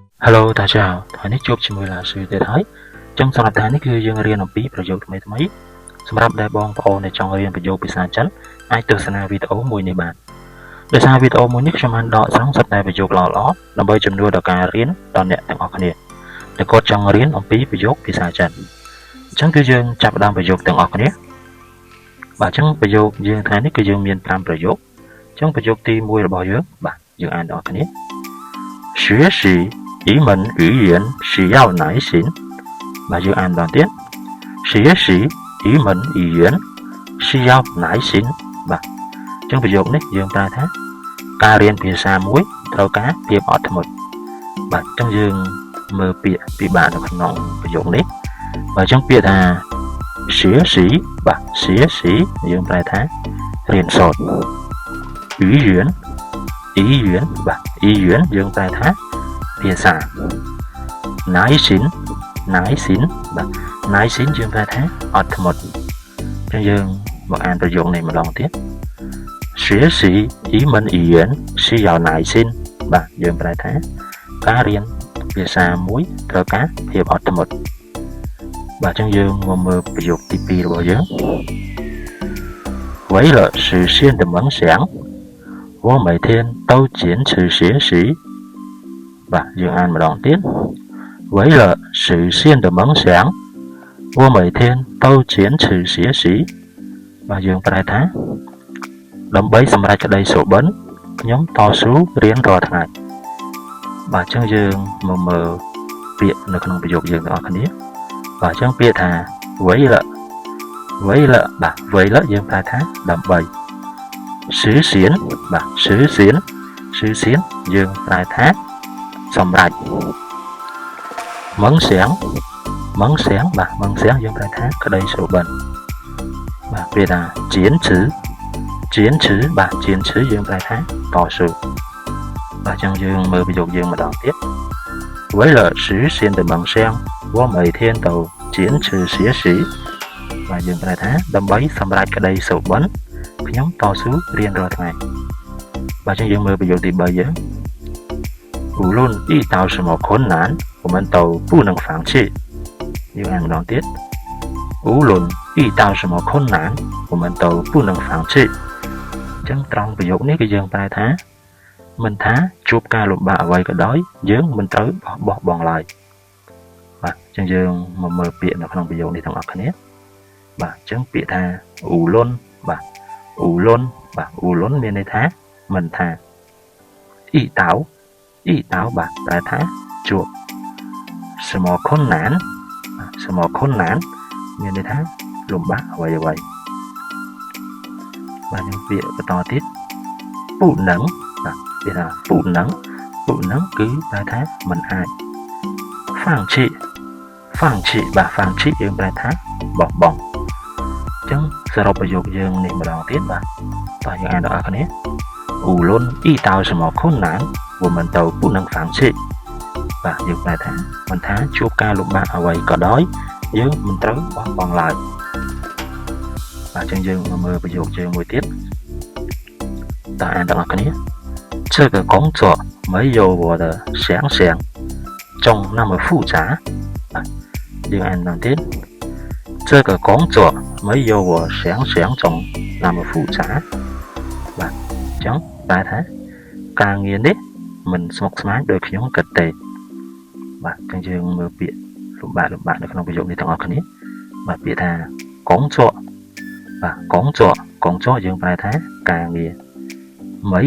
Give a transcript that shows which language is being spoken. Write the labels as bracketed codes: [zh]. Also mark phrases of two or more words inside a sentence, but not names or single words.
[km] Hello [zh] 大家好 [km] ថ្ងៃនេះជួបជាមួយឡាស៊ូទៀតហើយចឹងសម្រាប់ថ្ងៃនេះគឺយើងរៀនអំពីប្រយោគថ្មីសម្រាប់ដែលបងប្អូនដែលចង់រៀនប្រយោគភាសាចិនអាចទស្សនាវីដេអូមួយនេះបានដោយសារវីដេអូមួយនេះខ្ញុំបានដកស្រង់សុទ្ធតែប្រយោគល្អៗដើម្បីជំនួសដល់ការរៀនដល់អ្នក ទាំងអស់គ្នាដែលគាត់ចង់រៀនអំពីប្រយោគភាសាចិនអញ្ចឹងគឺយើងចាប់ផ្ដើមប្រយោគទាំងអស់គ្នាបាទអញ្ចឹងប្រយោគយើងថ្ងៃនេះគឺយើងមាន5ប្រយោគអញ្ចឹងប្រយោគទី1របស់យើងបាទយើងអានទាំងអស់គ្នា [zh] 学习一门语言需要耐心 [km] បាទយើងអានម្ដងទៀត [zh] 学习一门语言需要耐心 [km] បាទអញ្ចឹងប្រយោគនេះយើងប្រើថាការរៀន ភាសាមួយត្រូវការភាពអត់ធ្មត់បាទអញ្ចឹងយើងមើលពាក្យពិបាកនៅក្នុងប្រយោគនេះបាទអញ្ចឹងពាក្យថា 学习បាទ学习យើងប្រែថារៀនសូត្រ语言បាទ语言យើងប្រែថា ភាសា耐心បាទ耐心យើងប្រែថាអត់ធ្មត់អញ្ចឹងយើងមកអានប្រយោគនេះម្ដងទៀត [zh] 学习一门语言需要耐心 [km] បាទយើងប្រែថាការរៀនភាសាមួយត្រូវការភាពអត់ធ្មត់បាទអញ្ចឹងយើងមកមើលប្រយោគទី2របស់យើង [zh] 为了实现的梦想我每天都坚持学习 [km] បាទយើងអានម្ដងទៀត [zh] 为了实现的梦想我每天都坚持学习 [km] បាទយើងប្រែថាដើម្បីសម្រេចក្តីសុបិនខ្ញុំតស៊ូរៀនរាល់ថ្ងៃបាទអញ្ចឹងយើងមកមើលពាក្យនៅក្នុងប្រយោគយើង ទាំងអស់គ្នាបាទអញ្ចឹងពាក្យថា为了បាទ为了យើងប្រែថាដើម្បី实现បាទ实现យើងប្រែថាសម្រេច梦想បាទ梦想យើងប្រែថាក្តីសុបិនបាទពាក្យថា坚持បាទ坚持យើងប្រែថាតស៊ូ បាទអញ្ចឹងយើងមើលប្រយោគយើងម្ដងទៀត [zh] 为了实现的梦想我每天都坚持学习 [km] បាទយើងប្រែថាដើម្បីសម្រេចក្តីសុបិនខ្ញុំតស៊ូ រៀនរាល់ថ្ងៃបាទអញ្ចឹងយើងមើលប្រយោគទី3យើង [zh] 无论遇到什么困难我们都不能放弃 [km] យើងអាន ម្ដងទៀត [zh] 无论遇到什么困难我们都不能放弃 [km] អញ្ចឹងត្រង់ប្រ យោគនេះគឺយើងប្រែថាមិនថាជួបការលំបាកអ្វីក៏ដោយយើងមិនត្រូវបោះបង់ឡើយបាទអញ្ចឹងយើងមកមើលពាក្យនៅក្នុងប្រយោគនេះទាំងអស់គ្នាបាទអញ្ចឹងពាក្យថាឧលុនបាទឧលុនមានន័យថាមិនថាអ៊ីតៅបាទប្រែថាជួប [zh] 什么困难 [km] មានន័យថាលំបាកអ្វីបាទ យើងពាក្យបន្តទៀត [zh] 不能 [km] បាទពាក្យថា [zh] 不能 [km] គឺប្រែថាមិនអាច放弃បាទ放弃យើងប្រែថាបោះបង់អញ្ចឹងសរុបប្រយោគយើងនេះម្ដងទៀតបាទតោះយើងអានដល់អស់គ្នា [zh] 无论遇到什么困难我们都不能放弃 [km] បាទយើងប្រែថាមិនថាជួបការលំបាកអ្វីក៏ដោយយើងមិនត្រូវបោះប ង់ឡើយបាទអញ្ចឹងយើងមកមើលប្រយោគយើងមួយទៀតតើអានទាំងអស់គ្នា [zh] 这个工作没有我的想象中那么复杂 [km] បាទយើងអានម្ដងទៀត [zh] 这个工作没有我想象中那么复杂 [km] បាទអញ្ចឹងប្រែថា ការងារនេះមិនស្មុគស្មាញដោយខ្ញុំគិតទេបាទអញ្ចឹងយើងមើលពាក្យលំបាកនៅក្នុងប្រយោគនេះទាំងអស់គ្នាបាទពាក្យថាកងជក់បាទកងជក់យើងប្រែថាការងារមិន